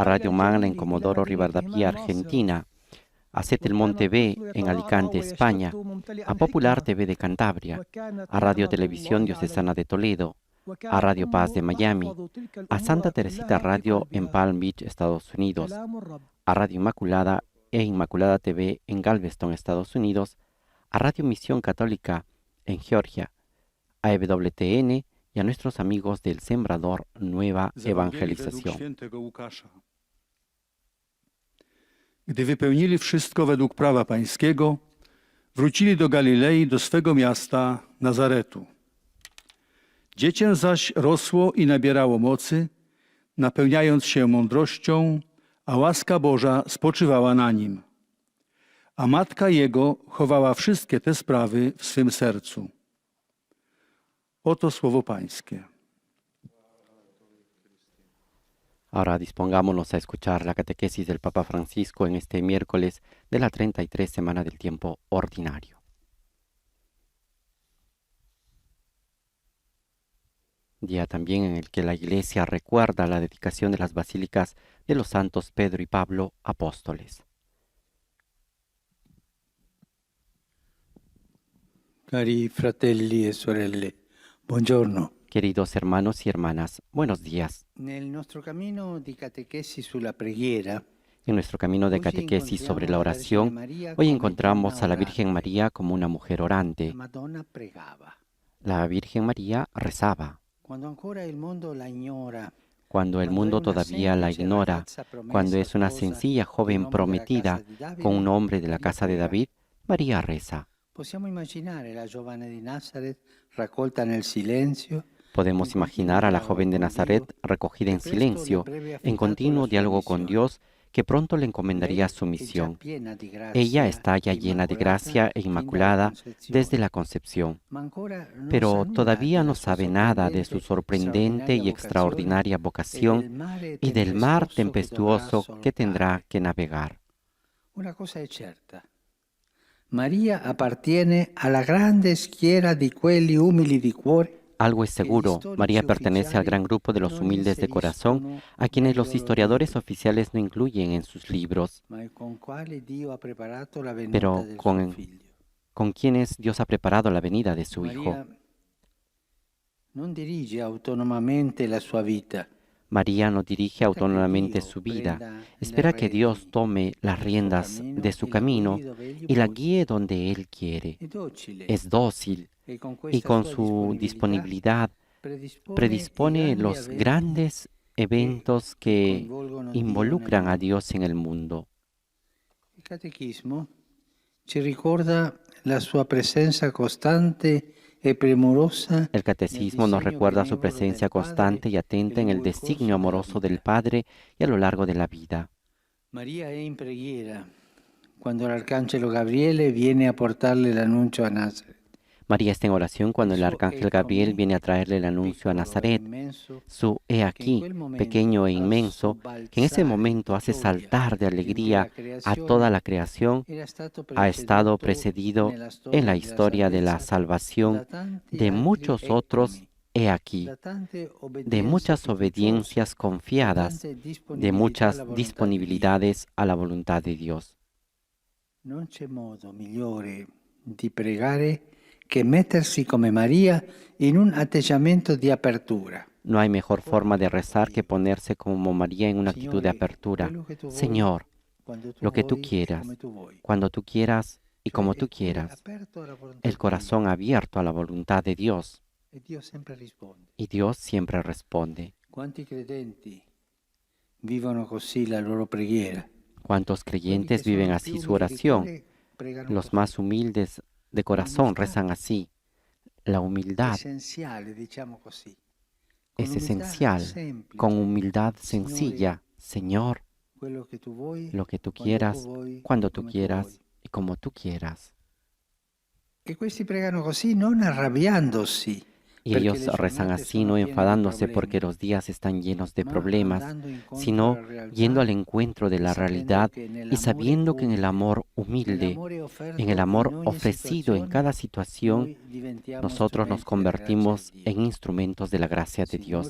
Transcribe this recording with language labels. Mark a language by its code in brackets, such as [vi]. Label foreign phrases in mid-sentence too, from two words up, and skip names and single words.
[es] Radio Magna en Comodoro Rivadavia, Argentina, a Setelmont TV en Alicante, España, a Popular TV de Cantabria, a Radio Televisión Diocesana de Toledo, a Radio Paz de Miami, a Santa Teresita Radio en Palm Beach, Estados Unidos, a Radio Inmaculada e Inmaculada TV en Galveston, Estados Unidos, a Radio Misión Católica en Georgia, a EWTN y a nuestros amigos del Sembrador Nueva Evangelización. [pl] Gdy wypełnili wszystko według prawa pańskiego, wrócili do Galilei, do swego miasta Nazaretu. Dziecię zaś rosło i nabierało mocy, napełniając się mądrością, a łaska Boża spoczywała na nim. A matka jego chowała wszystkie te sprawy w swym sercu. Oto słowo pańskie. [es] Ahora dispongámonos a escuchar la catequesis del Papa Francisco en este miércoles de la 33 semana del tiempo ordinario. Día también en el que la Iglesia recuerda la dedicación de las basílicas de los santos Pedro y Pablo, apóstoles. [it] Cari fratelli e sorelle, buongiorno. [es] Queridos hermanos y hermanas, buenos días. [it] Nel nostro cammino di catechesi sulla preghiera, [es] En nuestro camino de catequesis sobre la oración, hoy encontramos a la Virgen María como una mujer orante. [it] Madonna pregava. [es] La Virgen María rezaba. [it] Quando ancora il mondo la ignora, [es] Cuando el mundo todavía la ignora, cuando es una sencilla joven prometida con un hombre de la casa de David, María reza. [it] possiamo immaginare la giovane di Nazareth raccolta nel silenzio. [es] Podemos imaginar a la joven de Nazaret recogida en silencio, en continuo diálogo con Dios, que pronto le encomendaría su misión. Ella está ya llena de gracia e inmaculada desde la concepción, pero todavía no sabe nada de su sorprendente y extraordinaria vocación y del mar tempestuoso que tendrá que navegar. [it] Una cosa è certa. Maria appartiene alla grande schiera di quelli umili di cuore. [es] Algo es seguro, María pertenece al gran grupo de los humildes de corazón, a quienes los historiadores oficiales no incluyen en sus libros, pero con quienes Dios ha preparado la venida de su Hijo. [it] Non dirige autonomamente la sua vita. [es] María no dirige autónomamente su vida, espera que Dios tome las riendas de su camino y la guíe donde Él quiere. Es dócil y con su disponibilidad predispone los grandes eventos que involucran a Dios en el mundo. [it] Il catechismo ci ricorda la sua presenza costante e premurosa. [es] El catecismo nos recuerda su presencia constante y atenta en el designio amoroso del Padre y a lo largo de la vida. [it] María è in preghiera quando l'arcangelo Gabriele viene a portarle l'annuncio a Nazareth. [es] María está en oración cuando el arcángel Gabriel viene a traerle el anuncio a Nazaret. Su he aquí, pequeño e inmenso, que en ese momento hace saltar de alegría a toda la creación, ha estado precedido en la historia de la salvación de muchos otros he aquí, de muchas obediencias confiadas, de muchas disponibilidades a la voluntad de Dios. [it] Non c'è modo migliore di pregare que metersi come María en un atteggiamento di apertura. [es] No hay mejor forma de rezar que ponerse como María en una actitud de apertura. Señor, lo que tú quieras, cuando tú quieras y como tú quieras. El corazón abierto a la voluntad de Dios. Y Dios siempre responde. [it] Quanti credenti vivono così la loro preghiera? [es] ¿Cuántos creyentes viven así su oración? Los más humildes de corazón rezan así. La humildad es esencial, con humildad sencilla. Señor, lo que tú quieras, cuando tú quieras y como tú quieras. [it] E questi pregano così non arrabbiandosi. [es] Y ellos rezan así, no enfadándose porque los días están llenos de problemas, sino yendo al encuentro de la realidad y sabiendo que en el amor humilde, en el amor ofrecido en cada situación, nosotros nos convertimos en instrumentos de la gracia de Dios.